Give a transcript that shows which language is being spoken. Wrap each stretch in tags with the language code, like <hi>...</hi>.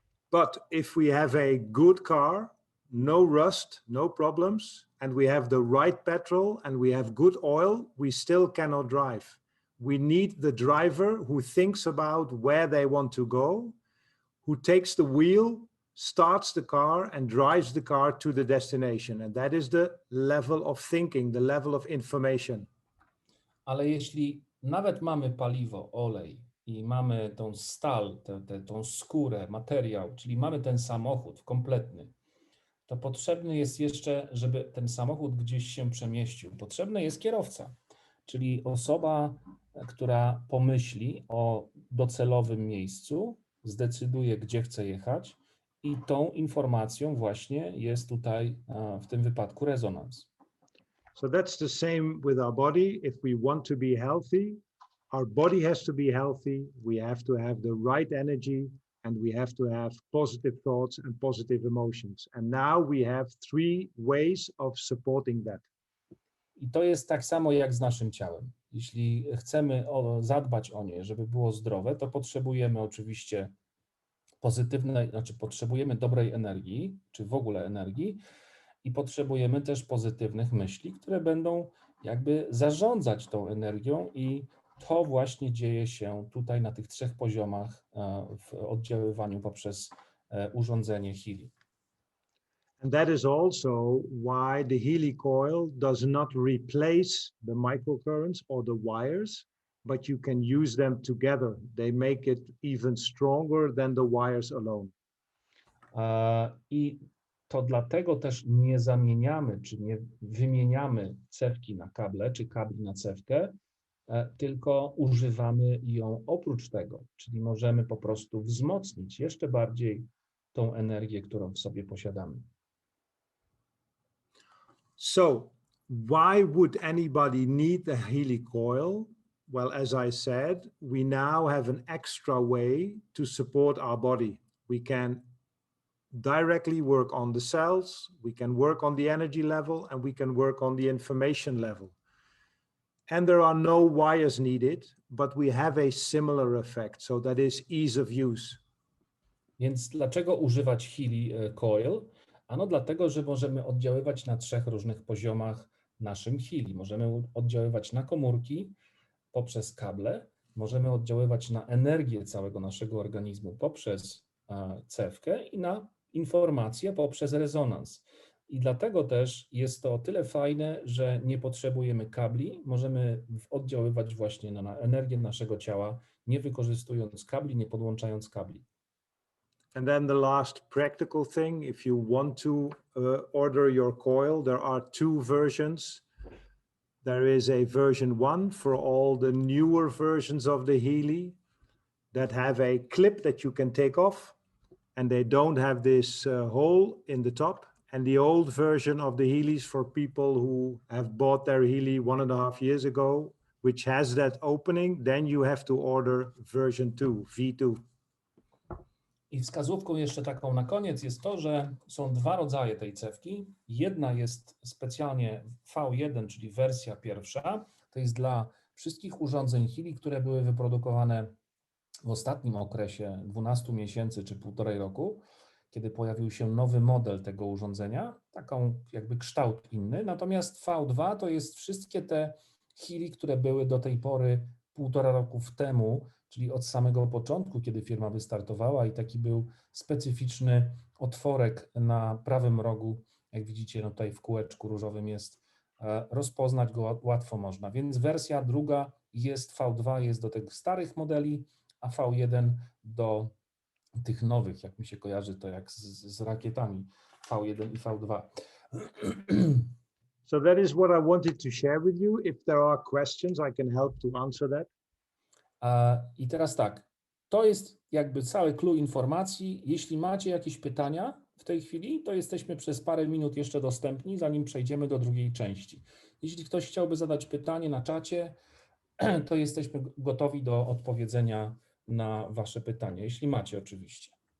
<en>But if we have a good car, no rust, no problems, and we have the right petrol and we have good oil, we still cannot drive. We need the driver who thinks about where they want to go, who takes the wheel, starts the car and drives the car to the destination. And that is the level of thinking, the level of information.</en> <pl>Ale jeśli nawet mamy paliwo, olej i mamy tą stal, tą skórę, materiał, czyli mamy ten samochód kompletny, to potrzebny jest jeszcze, żeby ten samochód gdzieś się przemieścił. Potrzebny jest kierowca, czyli osoba, która pomyśli o docelowym miejscu, zdecyduje, gdzie chce jechać i tą informacją właśnie jest tutaj w tym wypadku rezonans.</pl> <en>So that's the same with our body. If we want to be healthy, our body has to be healthy. We have to have the right energy and we have to have positive thoughts and positive emotions. And now we have three ways of supporting that.</en> <pl>I to jest tak samo jak z naszym ciałem. Jeśli chcemy zadbać o nie, żeby było zdrowe, to potrzebujemy oczywiście potrzebujemy dobrej energii, czy w ogóle energii i potrzebujemy też pozytywnych myśli, które będą jakby zarządzać tą energią i to właśnie dzieje się tutaj na tych trzech poziomach w oddziaływaniu poprzez urządzenie Healy.</pl> <en>And that is also why the Healy coil does not replace the microcurrents or the wires, but you can use them together. They make it even stronger than the wires alone.</en> <pl>I to dlatego też nie zamieniamy, czy nie wymieniamy cewki na kable, czy kabli na cewkę, tylko używamy ją oprócz tego, czyli możemy po prostu wzmocnić jeszcze bardziej tą energię, którą w sobie posiadamy.</pl> <en>So why would anybody need the Healy coil? Well, as I said, we now have an extra way to support our body. we can directly work on the cells, we can work on the energy level, and we can work on the information level. And there are no wires needed, but we have a similar effect. So that is ease of use.</en> <pl>Więc dlaczego używać Healy Coil? Ano dlatego, że możemy oddziaływać na 3 różnych poziomach naszym Healy. Możemy oddziaływać na komórki poprzez kable, możemy oddziaływać na energię całego naszego organizmu poprzez cewkę i na informacje poprzez rezonans. I dlatego też jest to o tyle fajne, że nie potrzebujemy kabli, możemy oddziaływać właśnie na energię naszego ciała, nie wykorzystując kabli, nie podłączając kabli.</pl> <en>And then the last practical thing, if you want to order your coil, there are 2 versions. There is a version 1 for all the newer versions of the Healy that have a clip that you can take off, and they don't have this hole in the top. And the old version of the Healys for people who have bought their Healy 1.5 years ago, which has that opening, then you have to order version 2, V2.</en> <pl>I wskazówką jeszcze taką na koniec jest to, że są 2 rodzaje tej cewki. Jedna jest specjalnie V1, czyli wersja pierwsza. To jest dla wszystkich urządzeń Healy, które były wyprodukowane w ostatnim okresie 12 miesięcy czy 1,5 roku, kiedy pojawił się nowy model tego urządzenia, taką jakby kształt inny. Natomiast V2 to jest wszystkie te Healy, które były do tej pory 1,5 roku temu, czyli od samego początku, kiedy firma wystartowała i taki był specyficzny otworek na prawym rogu, jak widzicie no tutaj w kółeczku różowym jest, rozpoznać go łatwo można. Więc wersja druga jest V2, jest do tych starych modeli, a V1 do tych nowych, jak mi się kojarzy to jak z rakietami V1 i V2.</pl> <en>So that is what I wanted to share with you. If there are questions, I can help to answer that.</en> <pl>I teraz tak, to jest jakby cały clue informacji. Jeśli macie jakieś pytania w tej chwili, to jesteśmy przez parę minut jeszcze dostępni, zanim przejdziemy do drugiej części. Jeśli ktoś chciałby zadać pytanie na czacie, to jesteśmy gotowi do odpowiedzenia na wasze pytania, jeśli macie oczywiście.</pl>